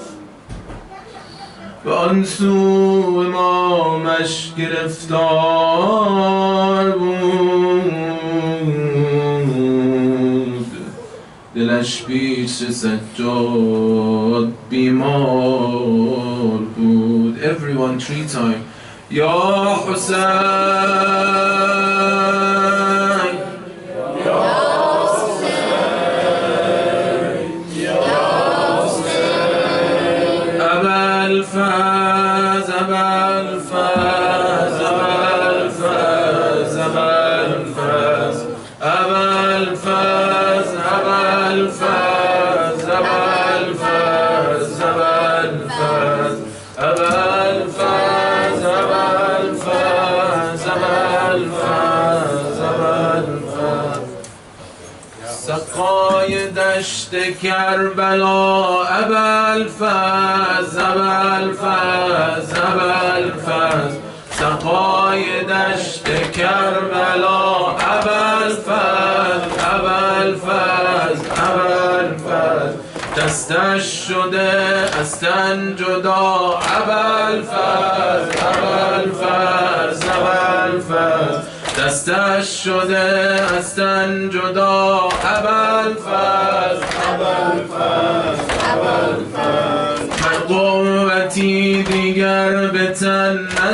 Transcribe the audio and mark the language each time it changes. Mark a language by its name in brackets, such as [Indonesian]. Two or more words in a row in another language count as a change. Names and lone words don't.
[Persian] و آن سو امامش گرفتار بود، دلش پیش سجاد بیمار بود. [English] Everyone 3 times. [Persian] یا حسین، یا حسین، یا حسین. ابل فاز، ابل فاز، ابل فاز، ابل فاز، ابل فاز، ابل فاز، ابل فاز، ابل فاز، ابل فاز. سقای دشت کربلا ابل فاز، ابل فاز، ابل فاز. سقای دشت کربلا ابل فاز، ابل فاز، ابل فاز. دستش شده از تن جدا ابوالفضل ابوالفضل ابوالفضل دستش شده از تن جدا ابوالفضل ابوالفضل ابوالفضل من قوتی دیگر به تن